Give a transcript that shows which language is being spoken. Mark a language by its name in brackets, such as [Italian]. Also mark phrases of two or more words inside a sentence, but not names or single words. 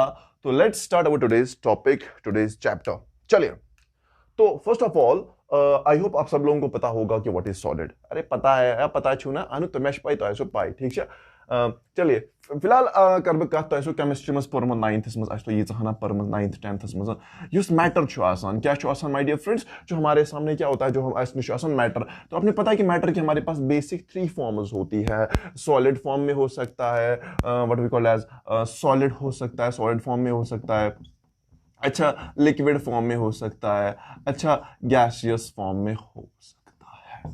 [English] तो let's start our today's topic, today's chapter. [Hindi] चलिए तो [English] first of all I hope [Hindi] आप सब लोगों को पता होगा कि [English] what is solid. [Hindi] अरे पता है [Kashmiri] पता छू ना अनु तमेश पाई तो ऐसो पाई [Hindi] ठीक है। [Kashmiri] चलिए फिलहाल कर कत तो केमिस्ट्री में पर्म 9th मज तो यीना पर्म 9th 10th मज युस मैटर क्या [English] my dear friends, [Hindi] जो हमारे सामने क्या होता है, [Kashmiri] जो हम नश मैटर। [Hindi] तो आपने पता है कि मैटर की हमारे पास [English] basic 3 forms [Hindi] होती है। [English] solid form [Hindi] में हो सकता है, [English] what we call as solid [Hindi] हो सकता है, [English] solid form [Hindi] में हो सकता है, अच्छा [English] liquid form [Hindi] में हो सकता है, अच्छा [English] gaseous form [Hindi] में हो सकता है।